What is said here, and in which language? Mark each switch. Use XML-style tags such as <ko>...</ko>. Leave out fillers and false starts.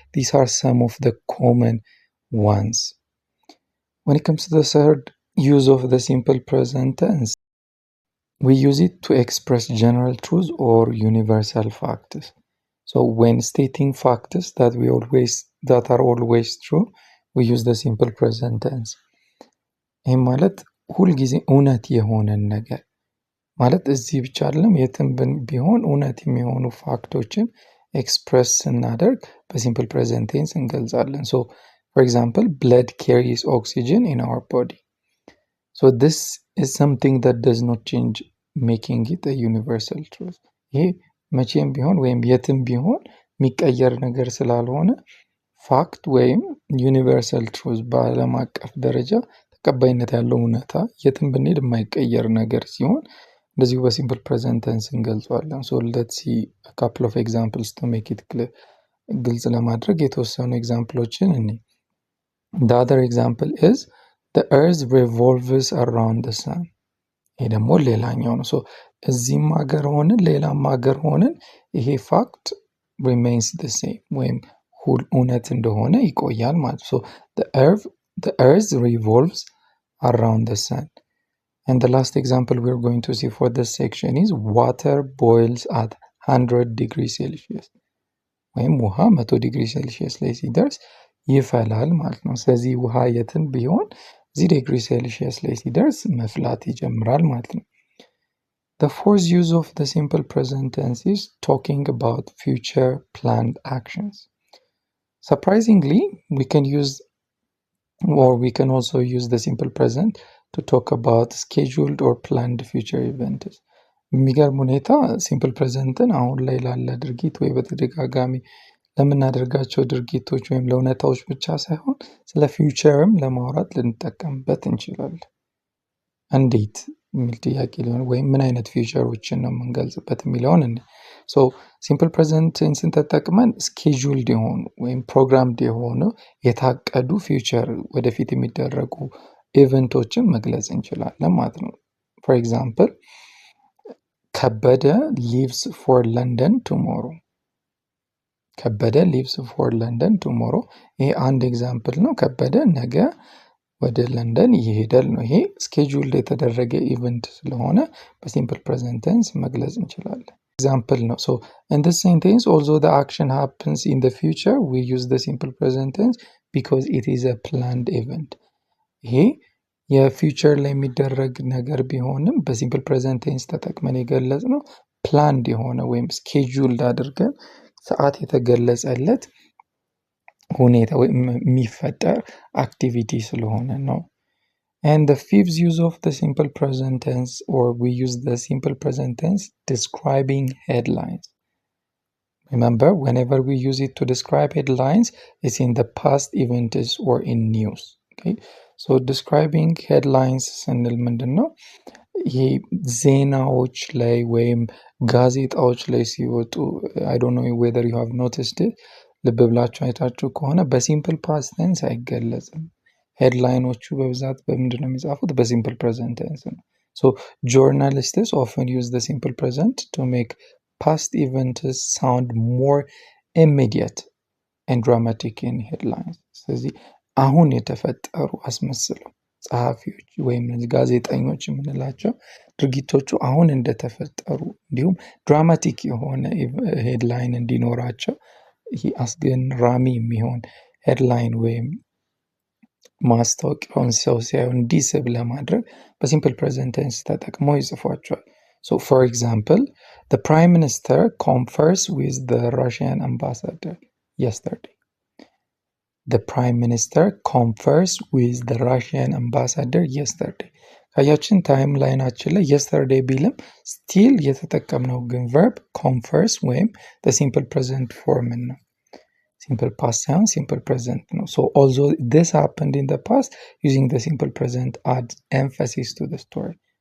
<en>These are some of the common ones. When it comes to the third use of the simple present tense, we use it to express general truths or universal facts. So when stating facts that are always true, we use the simple present tense.</en> <am>ይህም ማለት ሁልጊዜ እውነት የሆነን ነገር ማለት እዚህ ብቻ አይደለም የትም ቢሆን እውነት የሚሆኑ ፋክቶችን ኤክስፕረስ ስናደርግ በሲምፕል ፕሬዘንት ቴንስ እንገልጻለን።</am> <en>So for example, blood carries oxygen in our body. So this is something that does not change, making it a universal truth.</en> <am>ይሄ መቼም ቢሆን ወይም የትም ቢሆን የሚቀየር ነገር ስላልሆነ ፋክት ወይም ዩኒቨርሳል ትሩዝ በዓለም አቀፍ ደረጃ ተቀባይነት ያለው እውነታ የትም ብንሄድ የማይቀየር ነገር ሲሆን እንደዚሁ በሲምፕል ፕሬዘንት ቴንስ እንገልጸዋለን።</am> <en>So let's see a couple of examples to make it clear.</en> <am>ግልጽ ለማድረግ የተወሰኑ ኤግዛምፕሎችን እኔ</am> <en>The other example is the earth revolves around the sun.</en> <am>ይሄ ደግሞ ሌላኛው ነው። So እዚህም ሀገር ሆንን ሌላም ሀገር ሆንን ይሄ ፋክት</am> <en>remains the same</en> <am>ወይም እውነት እንደሆነ ይቆያል ማለት ነው።</am> <en>So the earth revolves around the sun. And the last example we're going to see for this section is water boils at 100 degrees Celsius.</en> <am>ወይም ውሃ 100 ዲግሪ ሴልሺየስ ላይ ሲደርስ ይፈላል ማለት ነው። ስለዚህ ውሃ የትን ቢሆን 0 ዲግሪ ሴልሺየስ ላይ ሲደርስ መፍላት ይጀምራል ማለት ነው።</am> <en>The fourth use of the simple present tense is talking about future planned actions. Surprisingly, we can also use the simple present to talk about scheduled or planned future events.</en> <am>የሚገርም ሁኔታ ሲምፕል ፕሬዘንትን አሁን ላይ ላለ ድርጊት ወይ በተደጋጋሚ ለምናደርጋቸው ድርጊቶች ወይም ለእውነታዎች ብቻ ሳይሆን ስለ ፊውቸርም ለማውራት ልንጠቀምበት እንችላለን። እንዴት የሚል ጥያቄ ሊሆን ወይም ምን አይነት ፊውቸሮችን ነው የምንገልጽበት የሚለውን So simple present tenseን ተጠቅመን scheduled የሆኑ ወይም programmed የሆኑ የታቀዱ ፊውቸር ወደፊት የሚደረጉ ኢቨንቶችን መግለጽ እንችላለን ማለት ነው።</am> <en>For example,</en> <am>ከበደ</am> <en>leaves for London tomorrow. ከበደ leaves for London tomorrow.</en> <am>ይሄ አንድ ኤግዛምፕል ነው።</am> <en>ከበደ ነገ ወደ ለንደን ይሄዳል ነው። ይሄ ስኬጁል የተደረገ ኢቨንት ስለሆነ በሲምፕል ፕሬዘንት ቴንስ መግለጽ እንችላለን። ኤግዛምፕል ነው። So in this sentence, although the action happens in the future, we use the simple present tense because it is a planned event.</en> <am>ይሄ የፊውቸር ላይ የሚደረግ ነገር ቢሆንም በሲምፕል ፕሬዘንት ቴንስ ተጠቅመን የገለጽ ነው ፕላንድ የሆነ ወይም ስኬጁልድ አድርገን ሰዓት የተገለጸለት ሁኔታ ወይም የሚፈጠር አክቲቪቲ ስለሆነ ነው።</am> <en>And the fifth use of the simple present tense, or we use the simple present tense describing headlines. Remember, whenever we use it to describe headlines, it's in the past events or in news. Okay, so describing headlines</en> <am>ስንል ምንድን ነው? ይሄ ዜናዎች ላይ ወይም ጋዜጣዎች ላይ ሲወጡ</am> <en>I don't know whether you have noticed it,</en> <am>ልብ ብላችሁ አይታችሁ ከሆነ በሲምፕል ፓስት ቴንስ አይገለጽም። ሄድላይኖቹ በብዛት በምንድን ነው የሚጻፉት? በሲምፕል ፕሬዘንት ቴንስ ነው።</am> <en>So journalists often use the simple present to make past events sound more immediate and dramatic in headlines.</en> <am>ስለዚህ አሁን የተፈጠሩ አስመስለው ጸሐፊዎች ወይም ጋዜጠኞች የምንላቸው ድርጊቶቹ አሁን እንደተፈጠሩ እንዲሁም ድራማቲክ የሆነ ሄድላይን እንዲኖራቸው ይሄ አስገራሚ የሚሆን ሄድላይን ወይም ማስታወቂያውን ሰው ሲያዩ እንዲስብ ለማድረግ በሲምፕል ፕሬዘንት ቴንስ ተጠቅመው ይጽፏቸዋል።</am> <en>So for example, the prime minister confers with the Russian ambassador yesterday. The prime minister confers with the Russian ambassador yesterday.</en> <am>ካያችን ታይም ላይናችን ላይ</am> <en>yesterday</en> <am>ቢልም ስቲል የተጠቀምነው ግን</am> <en>verb confers ወይም the simple present form ነው። simple past ሳይሆን simple present ነው። So although this happened in the past, using the simple present adds emphasis to the story.</en>